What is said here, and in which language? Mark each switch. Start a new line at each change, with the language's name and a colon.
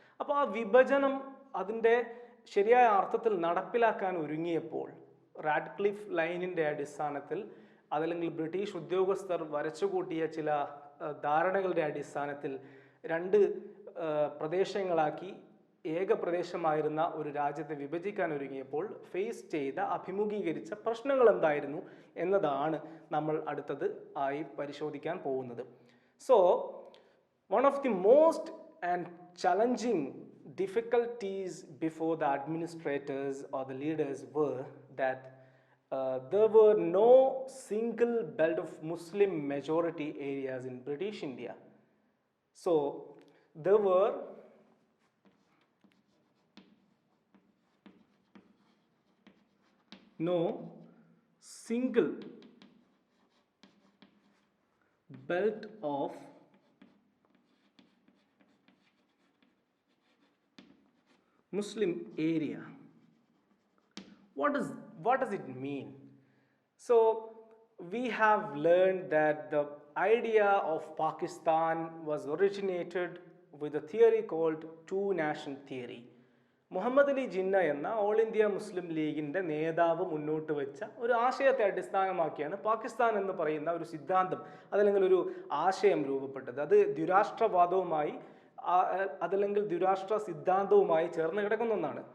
Malayalam: അപ്പോൾ ആ വിഭജനം അതിൻ്റെ ശരിയായ അർത്ഥത്തിൽ നടപ്പിലാക്കാൻ ഒരുങ്ങിയപ്പോൾ റാഡ്ക്ലിഫ് ലൈനിൻ്റെ അടിസ്ഥാനത്തിൽ അതല്ലെങ്കിൽ ബ്രിട്ടീഷ് ഉദ്യോഗസ്ഥർ വരച്ചുകൂട്ടിയ ചില ധാരണകളുടെ അടിസ്ഥാനത്തിൽ രണ്ട് പ്രദേശങ്ങളാക്കി ഏക പ്രദേശമായിരുന്ന ഒരു രാജ്യത്തെ വിഭജിക്കാൻ ഒരുങ്ങിയപ്പോൾ ഫേസ് ചെയ്ത അഭിമുഖീകരിച്ച പ്രശ്നങ്ങൾ എന്തായിരുന്നു എന്നതാണ് നമ്മൾ അടുത്തത് ആയി പരിശോധിക്കാൻ പോകുന്നത്.
English: So one of the most and challenging difficulties before the administrators or the leaders were that there were no single belt of Muslim majority areas in British India. So there were no single belt of Muslim area. What does it mean? So we have learned that the idea of Pakistan was originated with a theory called two nation theory.
Malayalam: Muhammad Ali Jinnah എന്ന all India Muslim ലീഗിൻ്റെ നേതാവ് മുന്നോട്ട് വെച്ച ഒരു ആശയത്തെ അടിസ്ഥാനമാക്കിയാണ് പാകിസ്ഥാൻ എന്ന് പറയുന്ന ഒരു സിദ്ധാന്തം അതല്ലെങ്കിൽ ഒരു ആശയം രൂപപ്പെട്ടത്. അത് ദ്വിരാഷ്ട്രവാദവുമായി അതല്ലെങ്കിൽ ദ്വിരാഷ്ട്ര സിദ്ധാന്തവുമായി ചേർന്ന് കിടക്കുന്ന ഒന്നാണ്.